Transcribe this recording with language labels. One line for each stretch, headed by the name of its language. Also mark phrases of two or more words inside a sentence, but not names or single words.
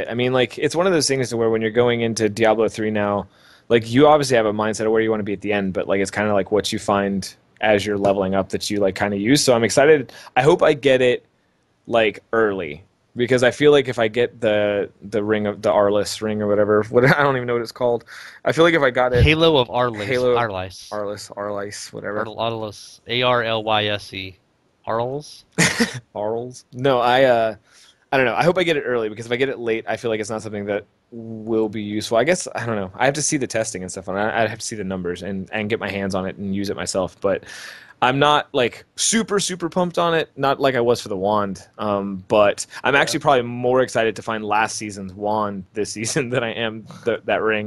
English: I mean, like, it's one of those things to where when you're going into Diablo 3 now, like, you obviously have a mindset of where you want to be at the end, but, like, it's kind of like what you find as you're leveling up that you, like, kind of use. So I'm excited. I hope I get it, like, early because I feel like if I get the ring of the Arliss ring or whatever, I don't even know what it's called. I feel like if I got it, Halo of Arliss. Halo Arliss. Arliss, whatever. Arliss. Arlyse. Arls? Arls. No, I don't know. I hope I get it early because if I get it late, I feel like it's not something that will be useful. I guess I don't know. I have to see the testing and stuff on it. I have to see the numbers and get my hands on it and use it myself. But I'm not like super pumped on it. Not like I was for the wand. But I'm actually probably more excited to find last season's wand this season than I am that ring.